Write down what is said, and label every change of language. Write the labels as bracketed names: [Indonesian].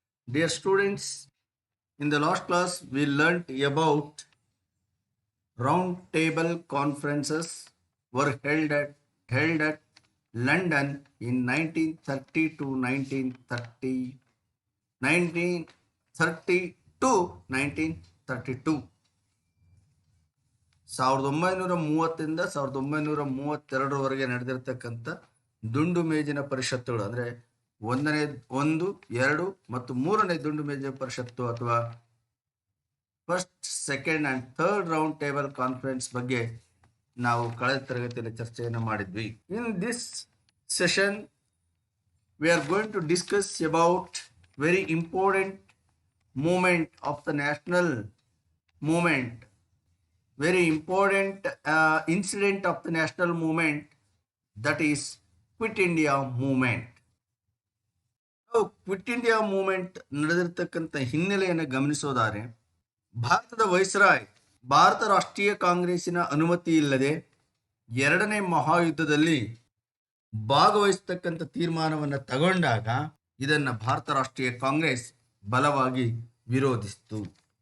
[English] Dear students, in the last class we learnt about round table conferences were held at London in 1930 to 1930 1930 to 1932. [Kannada] 1930ರಿಂದ 1932ರವರೆಗೆ ನಡೆದಿರ್ತಕ್ಕಂಥ ದುಂಡು ಮೇಜಿನ ಪರಿಷತ್ತುಗಳು ಅಂದರೆ ಒಂದು ಎರಡು ಮತ್ತು ಮೂರನೇ ದುಂಡು ಮೇಜಿನ ಪರಿಷತ್ತು ಅಥವಾ [English] first second and third round table conference [Kannada] ಬಗ್ಗೆ ನಾವು ಕಳೆದ ತರಗತಿಯಲ್ಲಿ ಚರ್ಚೆಯನ್ನು ಮಾಡಿದ್ವಿ. [English] In this session we are going to discuss about very important movement of the national movement, very important incident of the national movement, that is Quit India movement. [Kannada] Quit India movement ನಡೆದಿರ್ತಕ್ಕಂಥ ಹಿನ್ನೆಲೆಯನ್ನು ಗಮನಿಸೋದಾದ್ರೆ, ಭಾರತದ viceroy Bharat ರಾಷ್ಟ್ರೀಯ ಕಾಂಗ್ರೆಸ್ಸಿನ ಅನುಮತಿ ಇಲ್ಲದೆ ಎರಡನೇ ಮಹಾಯುದ್ಧದಲ್ಲಿ ಭಾಗವಹಿಸತಕ್ಕಂಥ ತೀರ್ಮಾನವನ್ನು ತಗೊಂಡಾಗ ಇದನ್ನು ಭಾರತ ರಾಷ್ಟ್ರೀಯ ಕಾಂಗ್ರೆಸ್ ಬಲವಾಗಿ ವಿರೋಧಿಸಿತು.